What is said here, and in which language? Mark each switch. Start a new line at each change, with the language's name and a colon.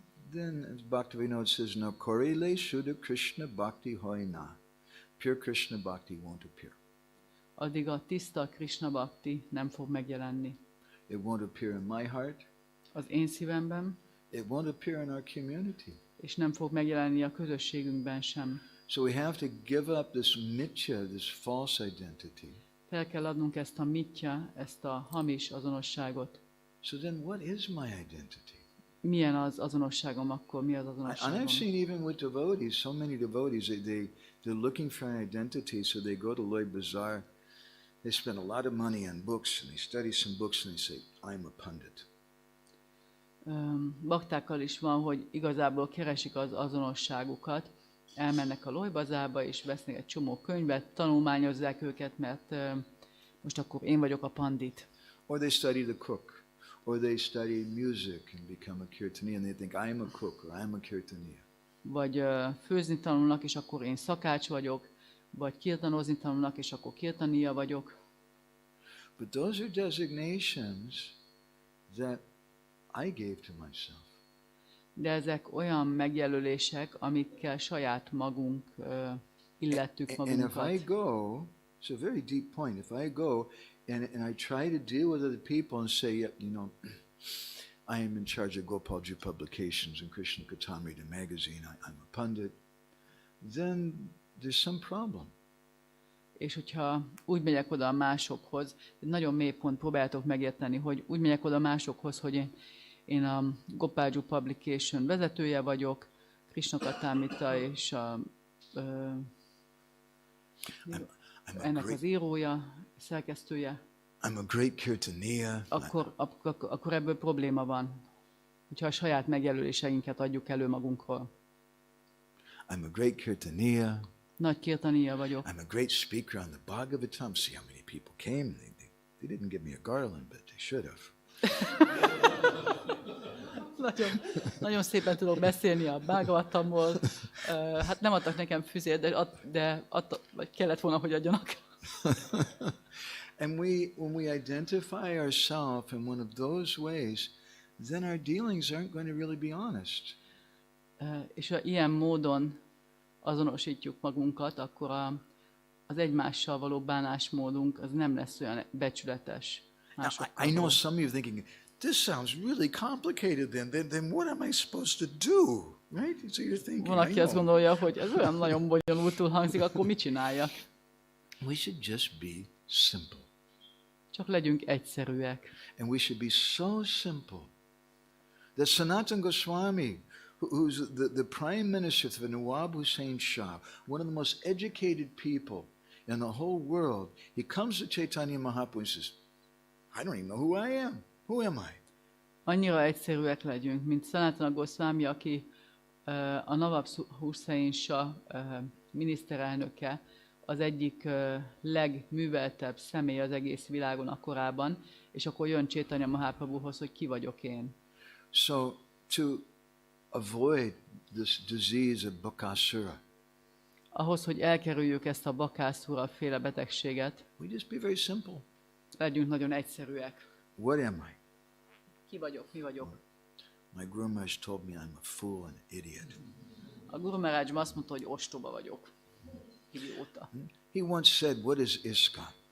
English: then as Bhaktivinoda says,
Bangla: no korele shuddha Krishna bhakti hoina.
English: Pure Krishna bhakti won't appear.
Hungarian: addig a tiszta Krishna Bhakti nem fog megjelenni.
English: It won't appear in my heart.
Hungarian: Az én szívemben,
English: It won't appear in our community.
Hungarian: és nem fog megjelenni a közösségünkben sem.
English: So we have to give up this mithya, this false identity.
Hungarian: Fel kell adnunk ezt a mitya, ezt a hamis azonosságot.
English: So then what is my identity?
Hungarian: Milyen az azonosságom akkor? Mi az
English: And
Hungarian: azonosságom?
English: I've seen even with devotees, so many devotees, they're looking for an identity, so they go to Loi Bazaar, they spend a lot of money on books, and they study some books, and they say, I'm a pundit.
Hungarian: Baktákkal is van, hogy igazából keresik az azonosságukat, elmennek a Loi Bazárba, és vesznek egy csomó könyvet, tanulmányozzák őket, mert most akkor én vagyok a pandit.
English: Or they study the cook, or they study music and become a kirtaniya, and they think, I'm a cook, or I'm a kirtaniya.
Hungarian: Vagy főzni tanulnak, és akkor én szakács vagyok, vagy kirtanozni tanulnak, és akkor kirtaniya vagyok.
English: But those are designations that I gave to myself.
Hungarian: De ezek olyan megjelölések, amikkel saját magunk illettük
English: And if I
Hungarian: magunkat.
English: go, it's a very deep point, if I go and I try to deal with other people and say, yeah, I am in charge of Gopalji Publications and Krishna Katamrita magazine, I'm a pundit, then there's some problem.
Hungarian: És hogyha úgy megyek oda a másokhoz, nagyon mély pont próbáltok megérteni, hogy úgy megyek oda a másokhoz, hogy én a Gopalji Publication vezetője vagyok, Krishna Katamrita és
English: I'm a
Hungarian: ennek
English: great,
Hungarian: az írója, szerkesztője.
English: I'm a great Kirtaniya.
Hungarian: akkor ebből probléma van. Hogyha a saját megjelöléseinket adjuk elő magunkról.
English: I'm a great Kirtaniya.
Hungarian: Nagy kirtaniya vagyok.
English: I'm a great speaker on the Bhagavatam. See how many people came. They didn't give me a garland, but they should have.
Hungarian: Nagyon szépen tudok beszélni a Bhagavatamból. Hát nem adtak nekem füzért, de vagy kellett volna, hogy adjanak.
English: And when we identify ourselves in one of those ways, then our dealings aren't going to really be honest.
Hungarian: És ha ilyen módon azonosítjuk magunkat, akkor az egymással való bánásmódunk az nem lesz olyan becsületes.
English: I know some of you thinking, this sounds really complicated then what am I supposed to do? Right? So you're thinking,
Hungarian: van, aki azt gondolja, hogy ez olyan nagyon bonyolultul hangzik, akkor mit csináljak?
English: We should just be simple.
Hungarian: Csak legyünk egyszerűek.
English: And we should be so simple that Sanatana Goswami, who's the prime minister of the Nawab Hussain Shah, one of the most educated people in the whole world, he comes to Chaitanya Mahaprabhu and says, I don't even know who I am. Who am I?
Hungarian: Annyira egyszerűek legyünk, mint Sanatana Goswami, aki a Nawab Hussain Shah miniszterelnöke, az egyik legműveltebb személy az egész világon akkorában, és akkor jön Chaitanya Mahaprabhuhoz, hogy ki vagyok én.
English: So to avoid this disease of Bakasura,
Hungarian: ahhoz, hogy elkerüljük ezt a Bakasura féle betegséget,
English: we just be very simple.
Hungarian: Legyünk nagyon egyszerűek.
English: What am I?
Hungarian: Ki vagyok, mi vagyok?
English: My Guru Maharaj told me I'm a fool and idiot.
Hungarian: A Guru Maharaj azt mondta, hogy ostoba vagyok. Idióta.
English: He once said, what is ISKCON?